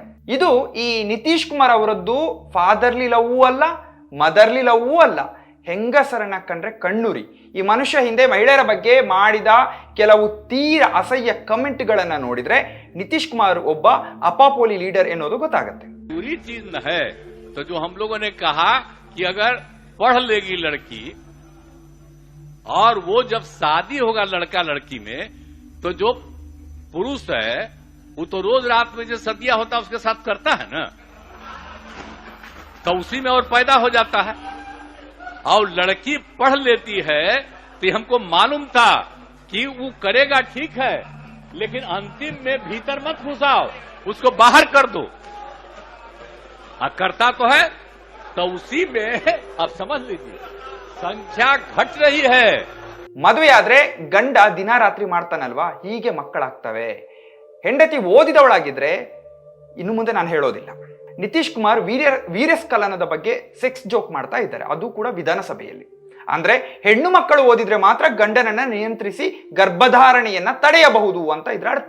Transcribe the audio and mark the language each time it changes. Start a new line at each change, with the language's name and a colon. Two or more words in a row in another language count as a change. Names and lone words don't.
Kannada: ಇದು ಈ ನಿತೀಶ್ ಕುಮಾರ್ ಅವರದ್ದು
English: fatherly love
Kannada: ಅಲ್ಲ,
English: motherly love
Kannada: ಅಲ್ಲ. ಹೆಂಗಸರನ್ನ ಕಂಡ್ರೆ ಕಣ್ಣುರಿ. ಈ ಮನುಷ್ಯ ಹಿಂದೆ ಮಹಿಳೆಯರ ಬಗ್ಗೆ ಮಾಡಿದ ಕೆಲವು ತೀರ ಅಸಹ್ಯ ಕಮೆಂಟ್ಗಳನ್ನ ನೋಡಿದ್ರೆ ನಿತೀಶ್ ಕುಮಾರ್ ಒಬ್ಬ ಅಪಾಪೋಲಿ ಲೀಡರ್ ಎನ್ನುವುದು ಗೊತ್ತಾಗುತ್ತೆ.
Hindi: पढ़ लेगी लड़की और वो जब शादी होगा लड़का लड़की में, तो जो पुरुष है वो तो रोज रात में जो सदिया होता है उसके साथ करता है ना, तो उसी में और पैदा हो जाता है. और लड़की पढ़ लेती है तो हमको मालूम था कि वो करेगा ठीक है, लेकिन अंतिम में भीतर मत घुसाओ, उसको बाहर कर दो। करता तो है, तो उसी में आप समझ लीजिए संख्या घट रही है।
Kannada: ಮದುವೆ ಆದ್ರೆ ಗಂಡ ದಿನ ರಾತ್ರಿ ಮಾಡ್ತಾನಲ್ವಾ, ಹೀಗೆ ಮಕ್ಕಳಾಗ್ತವೆ. ಹೆಂಡತಿ ಓದಿದವಳಾಗಿದ್ರೆ ಇನ್ನು ಮುಂದೆ ನಾನು ಹೇಳೋದಿಲ್ಲ. ನಿತೀಶ್ ಕುಮಾರ್ ವೀರ್ಯಸ್ಖಲನದ ಬಗ್ಗೆ
English: sex joke
Kannada: ಮಾಡ್ತಾ ಇದ್ದಾರೆ, ಅದು ಕೂಡ ವಿಧಾನಸಭೆಯಲ್ಲಿ. ಅಂದ್ರೆ ಹೆಣ್ಣು ಮಕ್ಕಳು ಓದಿದ್ರೆ ಮಾತ್ರ ಗಂಡನನ್ನ ನಿಯಂತ್ರಿಸಿ ಗರ್ಭಧಾರಣೆಯನ್ನ ತಡೆಯಬಹುದು ಅಂತ ಇದ್ರ ಅರ್ಥ.